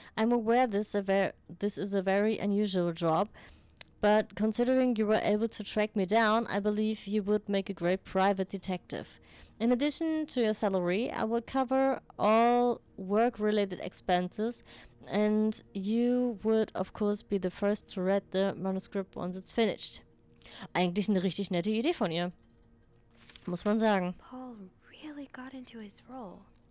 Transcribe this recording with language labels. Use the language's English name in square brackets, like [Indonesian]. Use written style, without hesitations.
[English] I'm aware this is a very unusual job, but considering you were able to track me down, I believe you would make a great private detective. In addition to your salary, I will cover all work-related expenses, and you would, of course, be the first to read the manuscript once it's finished. [German] Eigentlich eine richtig nette Idee von ihr. Muss man sagen. [English] Paul really got into his role.